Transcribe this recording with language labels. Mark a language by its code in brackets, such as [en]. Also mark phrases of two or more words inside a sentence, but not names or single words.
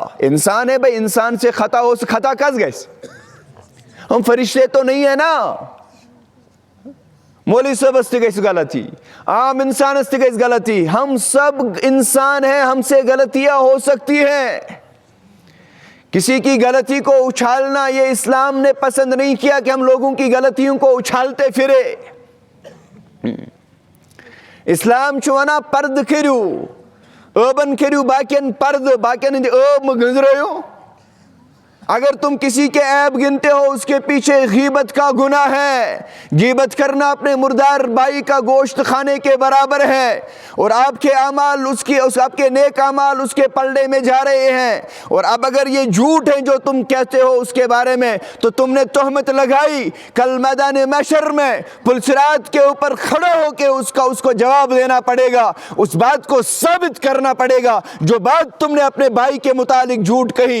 [ur] انسان ہے بھائی، انسان سے خطا ہو، خطا [ks] کس گئے؟ [ur] ہم فرشتے تو نہیں ہے نا، مولوی صاحب [ks] استے گئے غلطی، [ur] عام انسان [ks] استے گئے غلطی، [ur] ہم سب انسان ہیں، ہم سے غلطیاں ہو سکتی ہیں۔ کسی کی غلطی کو اچھالنا یہ اسلام نے پسند نہیں کیا کہ ہم لوگوں کی غلطیوں کو اچھالتے پھرے۔ [ks] اسلام چوانا پرد کریو، اوبن کریو باقین پرد، باقین اوب گنزریو۔ [ur] اگر تم کسی کے عیب گنتے ہو اس کے پیچھے غیبت کا گناہ ہے۔ غیبت کرنا اپنے مردار بھائی کا گوشت کھانے کے برابر ہے، اور آپ کے اعمال آپ کے نیک اعمال اس کے پلڑے میں جا رہے ہیں۔ اور اب اگر یہ جھوٹ ہے جو تم کہتے ہو اس کے بارے میں، تو تم نے تہمت لگائی، کل میدان محشر میں پلسرات کے اوپر کھڑا ہو کے اس کو جواب دینا پڑے گا، اس بات کو ثابت کرنا پڑے گا جو بات تم نے اپنے بھائی کے متعلق جھوٹ کہی۔